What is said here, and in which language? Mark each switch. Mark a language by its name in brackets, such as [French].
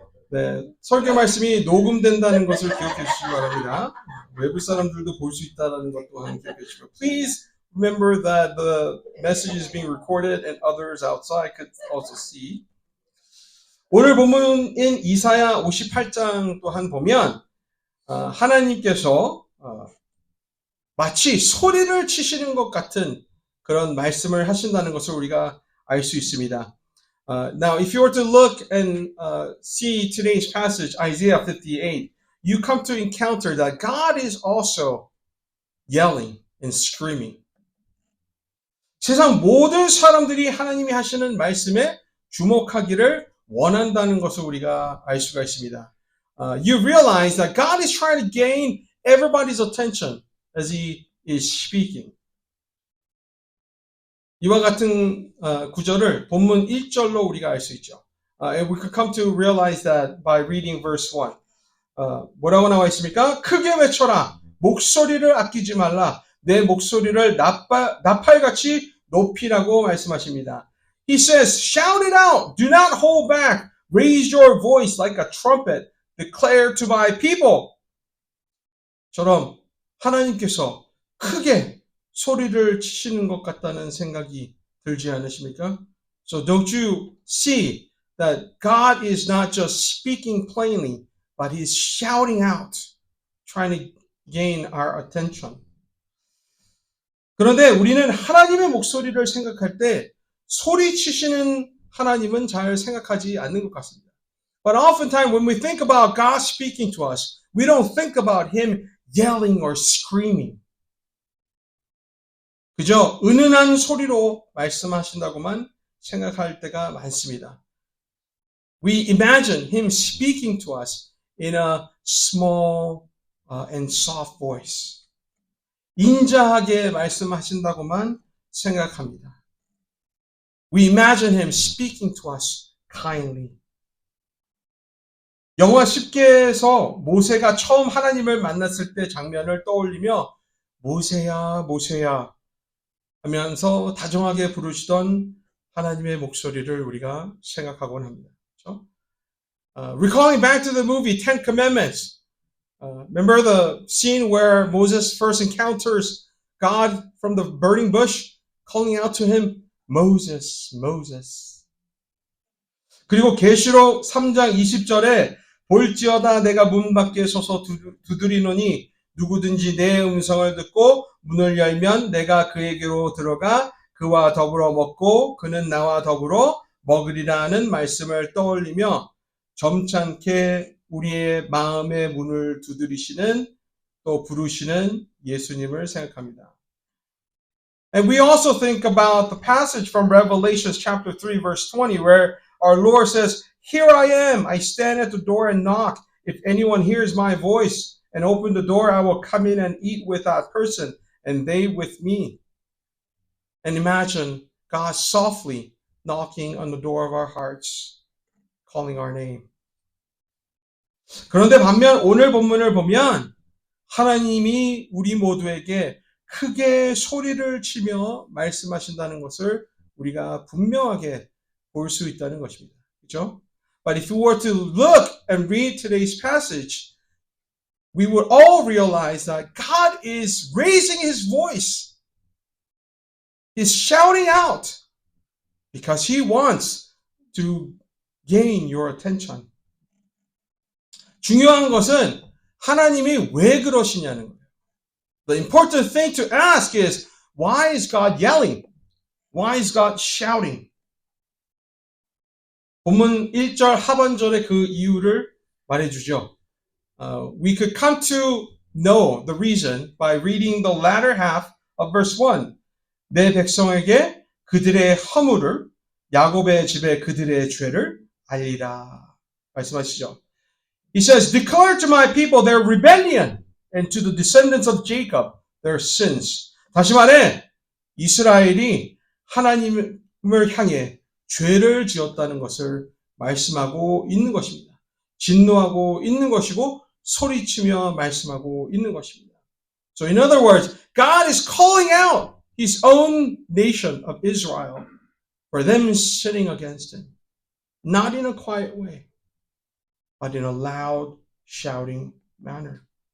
[Korean] 네, 설교 말씀이 녹음된다는 것을 기억해 주시기 바랍니다. 외부 사람들도 볼 수 있다는 것 또한 기억해 주시고. [English] Please remember that the message is being recorded and others outside could also see. [Korean] 오늘 본문인 이사야 58장 또한 보면 하나님께서 마치 소리를 치시는 것 같은 그런 말씀을 하신다는 것을 우리가 알 수 있습니다. [English] Now, if you were to look and see today's passage, Isaiah 58, you come to encounter that God is also yelling and screaming. [Korean] 세상 모든 사람들이 하나님이 하시는 말씀에 주목하기를 원한다는 것을 우리가 알 수가 있습니다. [English] You realize that God is trying to gain everybody's attention as He is speaking. [Korean] 이와 같은 구절을 본문 1절로 우리가 알 수 있죠. [English] And we could come to realize that by reading verse 1. [Korean] 뭐라고 나와 있습니까? 크게 외쳐라. 목소리를 아끼지 말라. 내 목소리를 나팔같이 높이라고 말씀하십니다. [English] He says, shout it out. Do not hold back. Raise your voice like a trumpet. Declare to my people. [Korean] 처럼 하나님께서 크게 소리를 치시는 것 같다는 생각이 들지 않으십니까? [English] So don't you see that God is not just speaking plainly, but He's shouting out, trying to gain our attention. [Korean] 그런데 우리는 하나님의 목소리를 생각할 때 소리 치시는 하나님은 잘 생각하지 않는 것 같습니다. [English] But oftentimes when we think about God speaking to us, we don't think about Him yelling or screaming. [Korean] 그저 은은한 소리로 말씀하신다고만 생각할 때가 많습니다. [English] We imagine Him speaking to us in a small and soft voice. [Korean] 인자하게 말씀하신다고만 생각합니다. [English] We imagine Him speaking to us kindly. [Korean] 영화 10계에서 모세가 처음 하나님을 만났을 때 장면을 떠올리며 모세야 모세야 하면서 다정하게 부르시던 하나님의 목소리를 우리가 생각하곤 합니다. 그렇죠? [English] Recalling back to the movie Ten Commandments, remember the scene where Moses first encounters God from the burning bush, calling out to him, Moses, Moses. [Korean] 그리고 계시록 3장 20절에 볼지어다 내가 문 밖에 서서 두드리노니 누구든지 내 음성을 듣고 문을 열면 내가 그에게로 들어가 그와 더불어 먹고 그는 나와 더불어 먹으리라는 말씀을 떠올리며 점잖게 우리의 마음의 문을 두드리시는 또 부르시는 예수님을 생각합니다. [English] And we also think about the passage from Revelation chapter 3 verse 20 where our Lord says, "Here I am. I stand at the door and knock. If anyone hears my voice and open the door, I will come in and eat with that person and they with me." And imagine God softly knocking on the door of our hearts, calling our name. [Korean] 그런데 반면 오늘 본문을 보면 하나님이 우리 모두에게 크게 소리를 치며 말씀하신다는 것을 우리가 분명하게 볼 수 있다는 것입니다. 그렇죠? [English] But if we were to look and read today's passage, we would all realize that God is raising his voice. He's shouting out because he wants to gain your attention. [Korean] 중요한 것은 하나님이 왜 그러시냐는 거예요. [English] The important thing to ask is, why is God yelling? Why is God shouting? [Korean] 본문 1절 하반절의 그 이유를 말해주죠. [English] We could come to know the reason by reading the latter half of verse 1. [Korean] 내 백성에게 그들의 허물을, 야곱의 집에 그들의 죄를 알리라. 말씀하시죠. [English] He says, declare to my people their rebellion and to the descendants of Jacob their sins. [Korean] 다시 말해, 이스라엘이 하나님을 향해 죄를 지었다는 것을 말씀하고 있는 것입니다. 진노하고 있는 것이고 소리치며 말씀하고 있는 것입니다. [English] So in other words, God is calling out his own nation of Israel for them sinning against him. Not in a quiet way, but in a loud, shouting manner.